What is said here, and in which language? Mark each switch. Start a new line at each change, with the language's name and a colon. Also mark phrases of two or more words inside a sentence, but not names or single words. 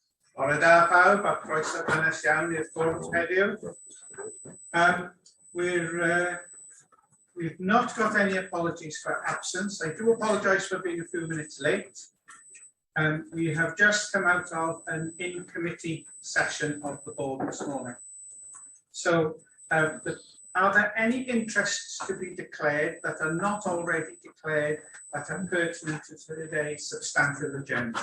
Welsh: Bore da pawb a croeso cynnes iawn i'r bwrdd heddiw.
English: We've not got any apologies for absence. I do apologise for being a few minutes late. We have just come out of an in-committee session of the board this morning. So, are there any interests to be declared that are not already declared that are pertinent to today's substantive agenda?